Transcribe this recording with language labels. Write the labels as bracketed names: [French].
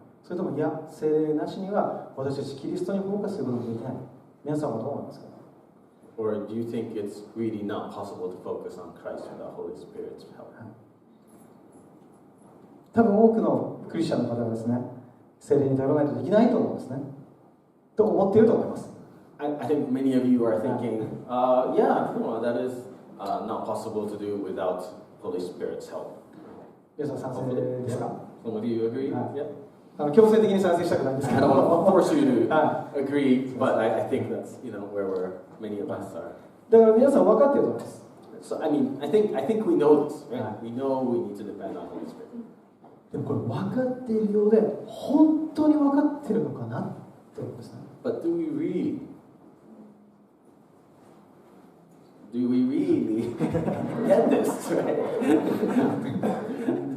[Japanese] それとも、いや、聖霊なしには私たちキリストにフォーカスすることができない。皆さんはどう思いますか？ [English] Or do you think it's really not possible to focus on Christ without Holy Spirit's help? [Japanese] 多分多くのクリスチャンの方がですね、聖霊に頼らないとできないと思うんですね。と思っていると思います。 [English] I think many of you are thinking, yeah, no, that is not possible to do without Holy Spirit's help. [Japanese] 皆さん賛成ですか？ [English] Some of you agree? Yeah. [Japanese] 強制的に賛成したくないんですけ [English] I [Japanese] ど [English] don't want to force you [Japanese] は [English] to agree, but I think that's where many of us are. [Japanese] だから皆さん分かっていると思います。 [English] So I mean, I think we know this, right? Yeah. We know we need to depend on Holy Spirit. [Japanese] でもこれ分かっているようで本当に分かっているのかなってことですね。 [English] But do we really get this, right?